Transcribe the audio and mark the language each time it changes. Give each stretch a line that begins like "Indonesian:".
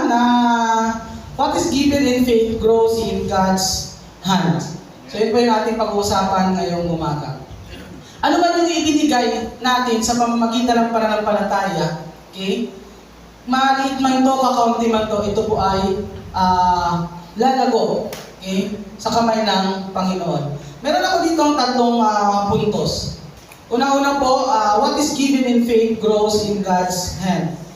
English: Na what is given in faith grows in God's hands.
Filipino: So yun po yung ating pag-uusapan ngayong umaga. Ano ba yung ibinigay natin sa pamamagitan ng pananampalataya? Okay? Maliit man ito, kakaunti man ito, ito po ay lalago. Okay? Sa kamay ng Panginoon. Meron ako dito ang tatlong puntos. Una-una po,
English: what is given in faith grows in God's hand.